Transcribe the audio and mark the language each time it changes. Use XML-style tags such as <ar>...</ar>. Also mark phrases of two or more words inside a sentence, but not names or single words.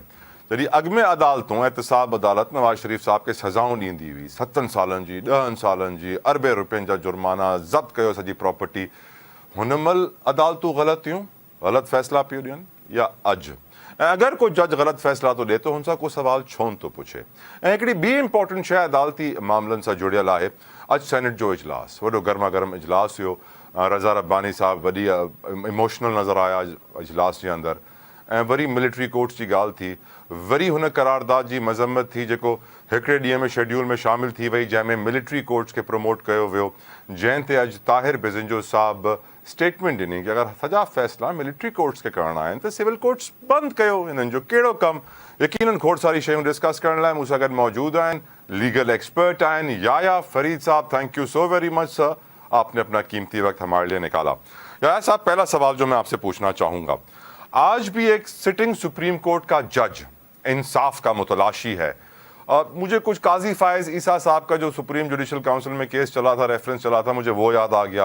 <sd>जॾहिं अॻु में अदालतूं एहतसाब अदालत नवाज़ शरीफ़ साहब खे सज़ाऊं ॾींदी हुई, 7 सालनि जी, 10 सालनि जी, अरबे रुपयनि जा जुर्माना, ज़ब्त कयो सॼी प्रॉपर्टी. हुन महिल अदालतूं ग़लतियूं ग़लति फ़ैसिला पियूं ॾियनि या अॼु. ऐं अगरि को जज ग़लति फ़ैसिला थो ॾिए त हुन सां को सुवाल छो थो पुछे. ऐं हिकिड़ी ॿी इंपॉर्टेंट शइ अदालती मामलनि सां जुड़ियल आहे. अॼु सेनेट जो इजलास, वॾो गर्मा गर्म इजलास हुयो. रज़ा रब्बानी साहब वॾी इमोशनल नज़र आया इजलास जे अंदरि. ऐं वरी</sd> <en>military courts</en> <sd>जी ॻाल्हि थी, वरी हुन करारदाद जी मज़म्मत थी जेको हिकिड़े ॾींहं में शेड्यूल में शामिल थी वई, जंहिंमें</sd> <en>military courts</en> <sd>खे प्रमोट कयो वियो, जंहिं ते अॼु ताहिर बिज़ंजो साहब स्टेटमेंट ॾिनी कि अगरि सॼा फ़ैसिला</sd> <en>military courts</en> <sd>खे करणा आहिनि त</sd> <en>civil courts</en> <sd>बंदि कयो. हिननि जो कहिड़ो कमु. यकीननि खोड़ सारी शयूं डिस्कस करण लाइ मूं सां गॾु मौजूदु आहिनि</sd> <en>legal expert</en> <sd>आहिनि याया फरीद साहब.</sd> <en>thank you so very much sir,</en> <ur>آپ نے اپنا قیمتی وقت ہمارے لیے نکالا. یایا صاحب، پہلا سوال جو میں آپ سے پوچھنا چاہوں گا، آج بھی ایک</ur> <en>sitting Supreme Court</en> <ur>کا جج انصاف کا متلاشی ہے. مجھے کچھ قاضی فائز عیسیٰ صاحب کا جو سپریم جوڈیشل کونسل میں کیس چلا تھا، ریفرنس چلا تھا، مجھے وہ یاد آ گیا.</ur>